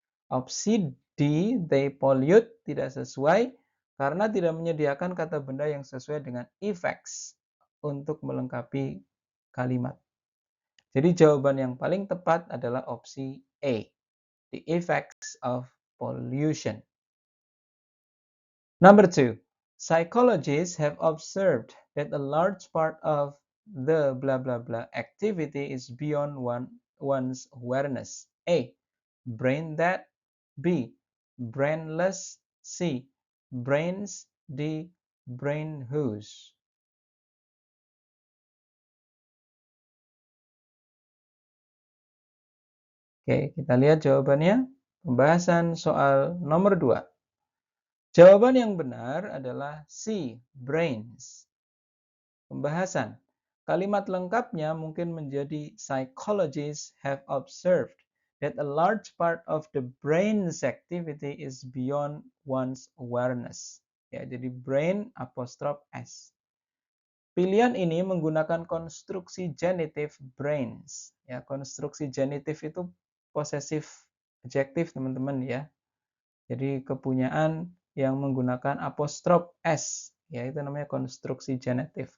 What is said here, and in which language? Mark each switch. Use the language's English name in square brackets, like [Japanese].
[Indonesian] Opsi D, they pollute, tidak sesuai karena tidak menyediakan kata benda yang sesuai dengan effects untuk melengkapi kalimat. Jadi jawaban yang paling tepat adalah opsi A, the effects of pollution. [English] Number 2, psychologists have observed that a large part of the blah blah blah activity is beyond one's awareness. A, brain dead. B, brainless. C, brains. D, brain whose. [Indonesian] Oke, kita lihat jawabannya. Pembahasan soal nomor 2. Jawaban yang benar adalah C, brains. Pembahasan. Kalimat lengkapnya mungkin menjadi [English] psychologists have observed that a large part of the brain's activity is beyond one's awareness. [Indonesian] Ya, jadi brain apostrof S. Pilihan ini menggunakan konstruksi genitive brains. Ya, konstruksi genitive itu possessive adjective, teman-teman ya. Jadi kepunyaan yang menggunakan apostrof S, ya itu namanya konstruksi genitive.